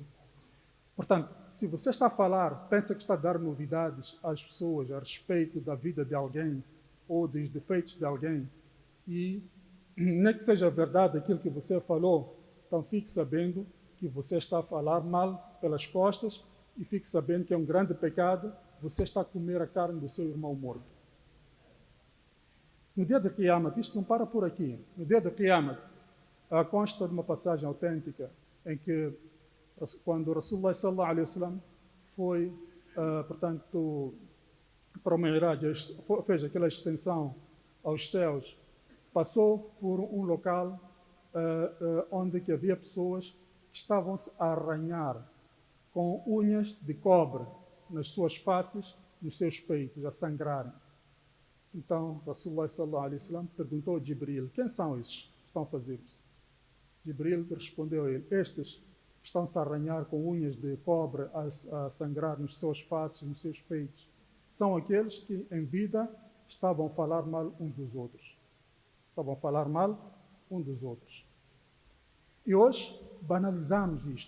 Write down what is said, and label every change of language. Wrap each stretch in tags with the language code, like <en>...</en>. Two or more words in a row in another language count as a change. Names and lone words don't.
<pt>Portanto, se você está a falar, pensa que está a dar novidades às pessoas a respeito da vida de alguém ou dos defeitos de alguém, e nem que seja verdade aquilo que você falou, então fique sabendo que você está a falar mal pelas costas e fique sabendo que é um grande pecado, você está a comer a carne do seu irmão morto. No dia de Qiyamah, isto não para por aqui, no dia de Qiyamah, consta de uma passagem autêntica em que quando o Rasulullah</pt> <ar>صلى الله عليه وسلم</ar> <pt>foi, portanto, para o Mi'raj, fez aquela ascensão aos céus, passou por um local onde que havia pessoas que estavam-se a arranhar com unhas de cobre nas suas faces, nos seus peitos, a sangrarem. Então, Rasulullah</pt> <ar>صلى الله عليه وسلم</ar> <pt>perguntou a Jibril: quem são esses que estão a fazer isso? Jibril respondeu a ele: estes estão-se a arranhar com unhas de cobre, a sangrar nas suas faces, nos seus peitos. São aqueles que, em vida, estavam a falar mal uns dos outros. Estavam a falar mal uns dos outros. E hoje, banalizamos isto.</pt>